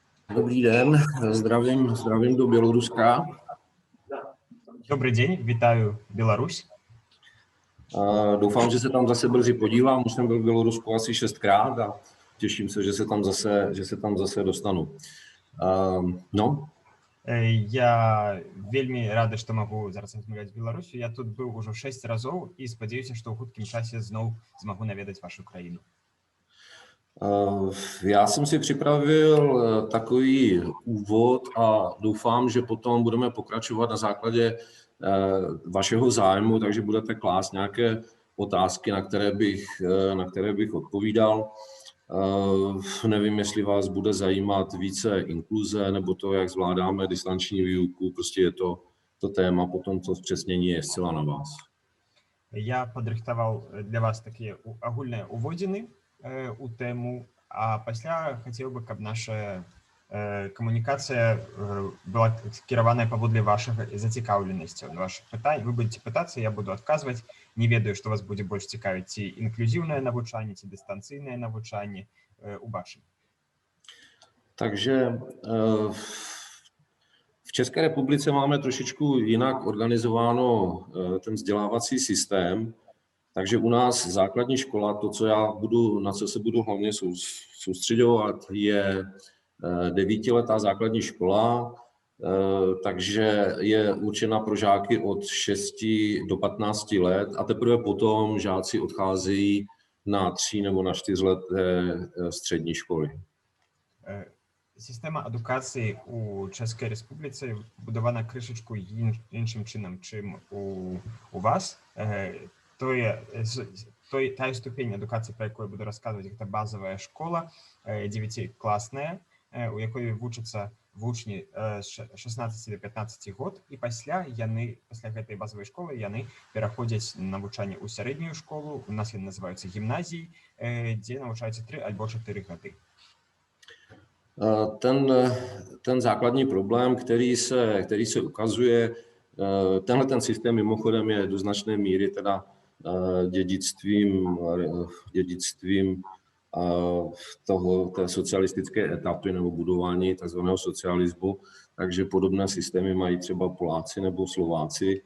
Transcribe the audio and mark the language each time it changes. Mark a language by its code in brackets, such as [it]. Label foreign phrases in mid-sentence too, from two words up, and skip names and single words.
[cs] Dobrý den, zdravím do Běloruska. Dobrý den, vítаю Bělaruсь. Doufám, že se tam zase brzy podívám. Už jsem byl v Bělorusku asi 6krát a těším se, že se tam zase dostanu. No. [be] Я вельмі рада, што магу зараз размаўляць з Беларусю. Я тут быў ужо 6 разоў і спадзяюся, што ў хуткім часе зноў змагу наведаць вашу краіну. [cs] Já jsem si připravil takový úvod a doufám, že potom budeme pokračovat na základě vašeho zájmu, takže budete klást nějaké otázky, na které bych odpovídal. Nevím, jestli vás bude zajímat více inkluze nebo to, jak zvládáme distanční výuku, prostě je to téma, potom to zpřesnění je zcela na vás. [be] Я падрыхтаваў для вас такія агульныя уводзіны у тэму, а пасля хацеў бы, каб наша камунікацыя была кіраваная паводле вашага зацікаўленасцяў, вашых пытань. Вы будете пытацца, я буду адказваць. Не ведаю, што вас будзе больш цікавіць, ці інклюзіўнае навучанне, ці дыстанцыйнае навучанне, убачым. [cs] Takže v České republice máme trošičku jinak organizováno ten vzdělávací systém, takže u nás základní škola, na co se budu hlavně soustředovat, je 9letá základní škola, takže je určena pro žáky od 6 do 15 let a teprve potom žáci odcházejí na 3 nebo na 4leté střední školy. [be] Сістэма адукацыі у Чэшскай Рэспубліцы будавана крышачку іншым чынам, чым у вас. Тая ступень адукацыі, пра якую буду расказваць, гэта базавая школа, 9классная, у якой вучацца вучні з 16 до 15 год, і пасля гэтай базавай школы яны пераходзяць на навучанне ў сярэднюю школу, у нас яны называюцца гімназіяй, дзе навучаюцца 3 альбо 4 гады. [cs] Ten základní problém, který se ukazuje, tenhle ten systém mimochodem je do značné míry teda dědictvím té socialistické etapy nebo budování takzvaného socialismu, takže podobné systémy mají třeba Poláci nebo Slováci.